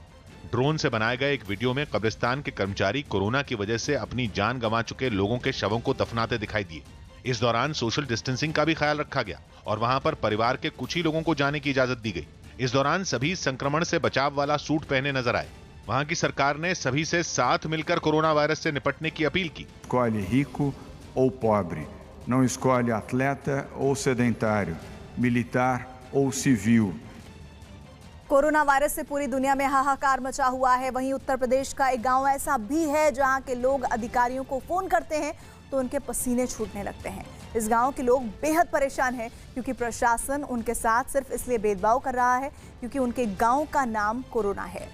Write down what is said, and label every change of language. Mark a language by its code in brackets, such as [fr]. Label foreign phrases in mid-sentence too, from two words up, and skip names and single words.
[hi] ड्रोन से बनाए गए एक वीडियो में कब्रिस्तान के कर्मचारी कोरोना की वजह से अपनी जान गंवा चुके लोगों के शवों को दफनाते दिखाई दिए। इस दौरान [en] social distancing [hi] का भी ख्याल रखा गया और वहां पर परिवार के कुछ ही लोगों को जाने की इजाजत दी गई। इस दौरान सभी संक्रमण से बचाव वाला सूट पहने नजर आए। वहां की सरकार ने सभी से साथ मिलकर कोरोना वायरस से निपटने की अपील की। [pt] Escolhe rico ou pobre, não escolhe atleta ou sedentário, militar ou civil. [hi] कोरोना वायरस से पूरी दुनिया में हाहाकार मचा हुआ है। वहीं उत्तर प्रदेश का एक गांव ऐसा भी है जहां के लोग अधिकारियों को फोन करते हैं तो उनके पसीने छूटने लगते हैं। इस गांव के लोग बेहद परेशान हैं क्योंकि प्रशासन उनके साथ सिर्फ इसलिए भेदभाव कर रहा है क्योंकि उनके गांव का नाम कोरोना है।